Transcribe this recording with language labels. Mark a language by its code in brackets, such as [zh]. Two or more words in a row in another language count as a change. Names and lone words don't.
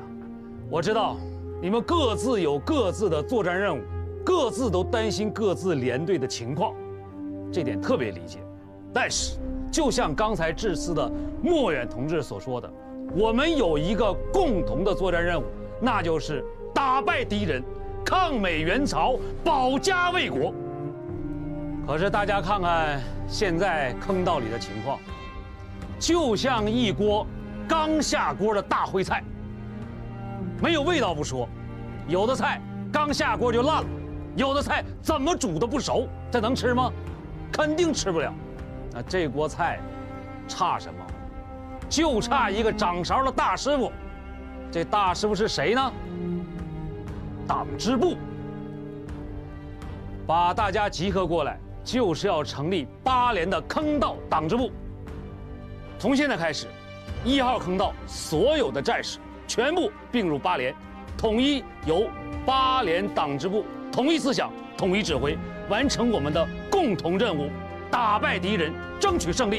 [zh] 我知道你們各自有各自的作戰任務，各自都擔心各自連隊的情況，這點特別理解。但是，就像剛才致辭的莫遠同志所說的，我們有一個共同的作戰任務，那就是打敗敵人，抗美援朝，保家衛國。可是大家看看現在坑道裡的情況，就像一鍋剛下鍋的大烩菜，沒有味道不說，有的菜剛下鍋就爛了，有的菜怎麼煮都不熟，這能吃嗎？肯定吃不了。那這鍋菜差什麼？就差一個掌勺的大師傅。這大師傅是誰呢？黨支部。把大家集合過來，就是要成立8連的坑道黨支部。從現在開始，1號坑道所有的戰士全部併入8連，統一由8連黨支部統一思想、統一指揮，完成我們的共同任務，打敗敵人，爭取勝利。